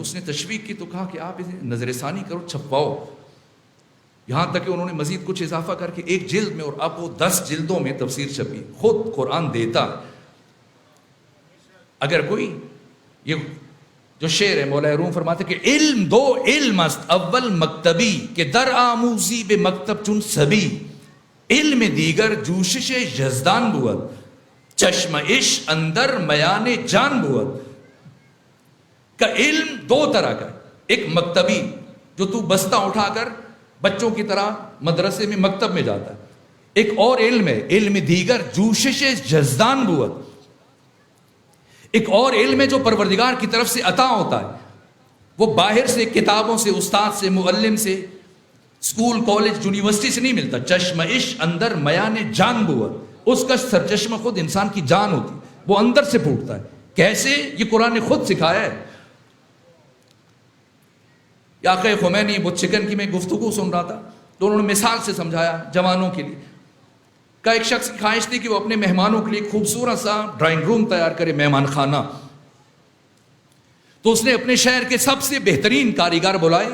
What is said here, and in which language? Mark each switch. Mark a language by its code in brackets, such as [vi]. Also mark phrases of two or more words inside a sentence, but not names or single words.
[ur] اس نے تشویق کی تو کہا کہ آپ اسے نظر ثانی کرو، چھپواؤ، یہاں تک کہ انہوں نے مزید کچھ اضافہ کر کے 1 جلد میں، اور اب وہ 10 جلدوں میں تفسیر چھپی، خود قرآن دیتا۔ اگر کوئی، یہ جو شعر ہے مولا روم فرماتے کہ [fa] علم دو علم است اول مکتبی، کہ در آموزی بے مکتب چون سبی، علم دیگر جوشش یزدان بود، چشم عشق اندر میان جان بود۔ [ur] کا علم 2 طرح کا ہے، ایک مکتبی جو تو بستہ اٹھا کر بچوں کی طرح مدرسے میں مکتب میں جاتا ہے، ایک اور علم ہے [fa] علم دیگر جوشش یزدان بود، [ur] ایک اور علم ہے جو پروردگار کی طرف سے عطا ہوتا ہے، وہ باہر سے کتابوں سے، استاد سے، معلم سے، اسکول کالج یونیورسٹی سے نہیں ملتا۔ [fa] چشم عشق اندر میان جان بود، [ur] اس کا سرچشمہ خود انسان کی جان ہوتی، وہ اندر سے پھوٹتا ہے۔ کیسے؟ یہ قرآن نے خود سکھایا ہے۔ آقا خمینی، وہ چکن کی میں گفتگو سن رہا تھا تو انہوں نے مثال سے سمجھایا جوانوں کے لیے، کہ ایک شخص کی خواہش تھی کہ وہ اپنے مہمانوں کے لیے خوبصورت سا ڈرائنگ روم تیار کرے، مہمان خانہ، تو اس نے اپنے شہر کے سب سے بہترین کاریگر بلائے۔